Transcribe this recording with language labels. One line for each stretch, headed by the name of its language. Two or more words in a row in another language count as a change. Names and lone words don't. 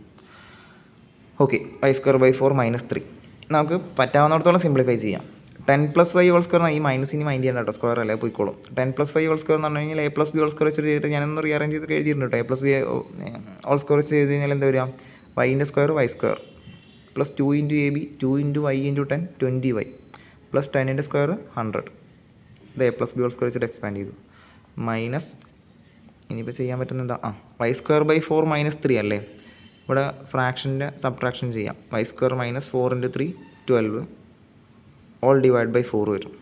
Malayalam: ഓക്കെ, y²/4 -3. നമുക്ക് പറ്റാവുന്നിടത്തോളം സിംപ്ലിഫൈ ചെയ്യാം. 10 + y
English: whole square
Malayalam: ഈ മൈനസ് ഇനി മൈൻഡ് ചെയ്യേണ്ട കേട്ടോ, സ്ക്വയർ അല്ലേ പോയിക്കോളും. 10 + y
English: whole square
Malayalam: എന്ന് പറഞ്ഞു കഴിഞ്ഞാൽ A + b
English: whole square
Malayalam: വെച്ചിട്ട് ചെയ്തിട്ട് ഞാനൊന്ന് റീഅറേഞ്ച് ചെയ്തിട്ട് എഴുതിയിട്ടുണ്ട് കേട്ടോ. A + b
English: whole square
Malayalam: വെച്ച് ചെയ്ത് കഴിഞ്ഞാൽ എന്താ വരിക? y-ൻ്റെ സ്ക്വയർ y² + 2 × AB 2 × y × 10 20y + 10ൻ്റെ സ്ക്വയർ 100. ഇത് A + b
English: whole square
Malayalam: വെച്ചിട്ട് എക്സ്പാൻഡ് ചെയ്തു. മൈനസ് ഇനിയിപ്പോൾ ചെയ്യാൻ പറ്റുന്ന എന്താ? y²/4 -3 അല്ലേ. ഇവിടെ
English: fractionൻ്റെ subtraction
Malayalam: ചെയ്യാം. y² - 4 × 3 12 all/4 വരും.